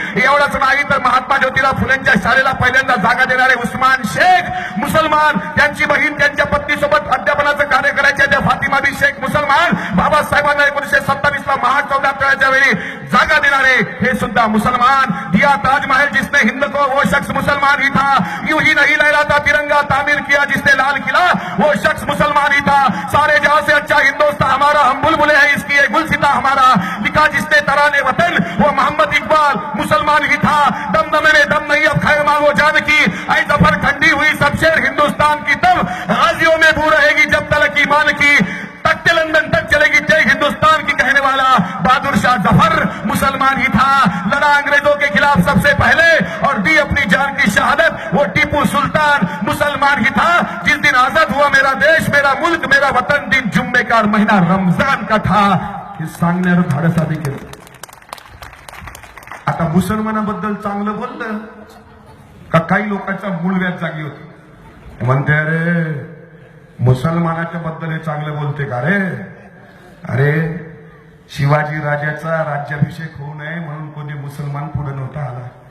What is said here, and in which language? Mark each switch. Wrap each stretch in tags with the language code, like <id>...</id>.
<mr>एवढंच नाही तर महात्मा ज्योतिराव फुलेंच्या शाळेला पहिल्यांदा जागा देणारे उस्मान शेख मुसलमान. त्यांची बहीण त्यांच्या पत्नीसोबत अध्यापनाचं कार्य करायचे त्या फातिमा बी शेख मुसलमान. बाबासाहेबांना 1927 ला महाचौदाच्या वेळी जागा देणारे हे सुद्धा मुसलमान.</mr> <hi>दिया ताजमहल जिसने हिंद को वो शख्स मुसलमान ही था. यूं ही नहीं लहराता तिरंगा तामीर किया जिसने लाल किला वो शख्स मुसलमान ही था. सारे जहां से अच्छा हिंदुस्तान हमारा हम बुलबुले हैं इसकी ये गुलसिता हमारा. लिखा जिसने तराने वतन वो मोहम्मद इकबाल मुसलमान ही था. दमदमे में दम नहीं अब खैर मांगो जान की. ऐ जफर ठंडी हुई सब शेर हिंदुस्तान की तब गाजियों में बू रहेगी जब तलक ईमान की. तख्ते लंदन तक चलेगी जय हिंदुस्तान की कहने वाला बहादुर शाह जफर मुसलमान ही था. लड़ा अंग्रेजों के खिलाफ सबसे पहले और दी अपनी जान की शहादत वो टीपू सुल्तान मुसलमान ही था. जिस दिन आजाद हुआ मेरा देश मेरा मुल्क मेरा वतन दिन जुम्मे का महीना रमजान का था.</hi> <mr>हे सांगण्याचं धाडस आधी केलं. आता मुसलमानाबद्दल चांगलं बोललं का काही लोकांचा मूळ व्याज जागी होती. म्हणते अरे मुसलमानाच्या बद्दल हे चांगलं बोलते का रे. अरे शिवाजी राजाचा राज्याभिषेक होऊ नये म्हणून कोणी मुसलमान पुढे नव्हता आला.</mr>